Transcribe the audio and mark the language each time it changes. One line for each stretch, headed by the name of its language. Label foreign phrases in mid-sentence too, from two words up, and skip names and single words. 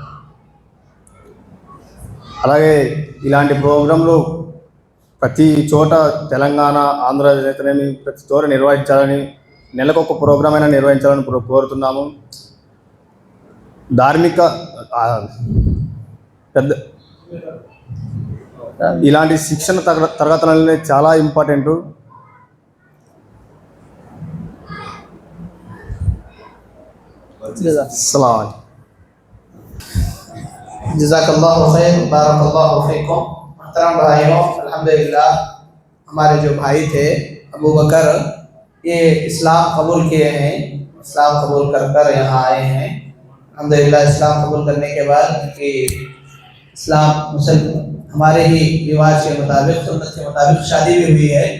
Telugu: అలాగే ఇలాంటి ప్రోగ్రాంలు ప్రతి చోట తెలంగాణ, ఆంధ్రప్రదేశ్ అయితేనేమి ప్రతి చోట నిర్వహించాలని, నెలకొక ప్రోగ్రాం అయినా నిర్వహించాలని కోరుతున్నాము. ధార్మిక ఇలాంటి శిక్షణ తరగతులు అనేది చాలా ఇంపార్టెంటు.
Urdu: السلام علیکم. جزاک اللہ خیر، بارک اللہ فیکم. محترم بھائیوں، الحمدللہ ہمارے جو بھائی تھے ابو بکر، یہ اسلام قبول کیے ہیں. اسلام قبول کر یہاں آئے ہیں. الحمدللہ اسلام قبول کرنے کے بعد ان کی اسلام ہمارے ہی رواج کے مطابق، سنت کے مطابق شادی بھی ہوئی ہے.